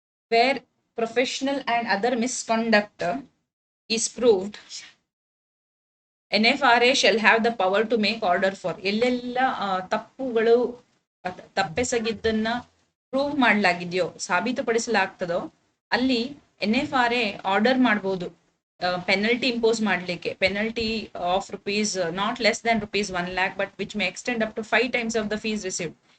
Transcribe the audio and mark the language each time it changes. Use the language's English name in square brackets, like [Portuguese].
[English] Where professional and other misconduct is proved, NFRA shall have the power to make order for. [Kannada] ಎಲ್ಲೆಲ್ಲ ತಪ್ಪುಗಳು ತಪ್ಪೆಸಗಿದ್ದನ್ನ prove ಮಾಡಲಾಗಿದೆಯೋ, ಸಾಬೀತುಪಡಿಸಲಾಗ್ತದೋ ಅಲ್ಲಿ NFRA order ಮಾಡಬಹುದು penalty impose ಮಾಡಲಿಕ್ಕೆ. [English] Penalty of rupees not less than rupees 1 lakh but which may extend up to 5 times of the fees received.